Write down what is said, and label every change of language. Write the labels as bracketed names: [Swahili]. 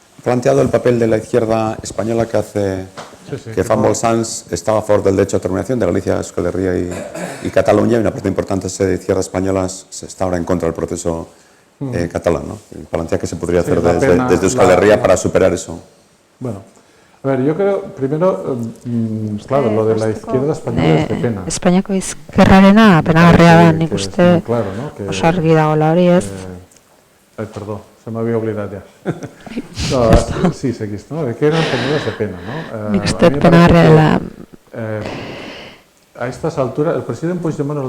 [Spanish] Planteado el papel de la izquierda española que hace que Famol Sanz estaba a favor del derecho a determinación de Galicia, Euskal Herria y Cataluña, y una parte importante de izquierda española está ahora en contra del proceso catalán, ¿no? Plantea que se podría hacer desde Euskal Herria para superar eso. Bueno, a ver, yo creo, primero, claro, lo de la izquierda española es de pena. [Basque] Espainiako izquierrarena penagarria da, nik uste oso argi dagoela hori ez. [Spanish] Ay, perdón, se me había olvidado ya. No, sí, seguís, ¿no? De que eran penadas de pena, ¿no? [Basque] Nik uste penagarria dela. [Spanish] A estas alturas, el presidente Puigdemont...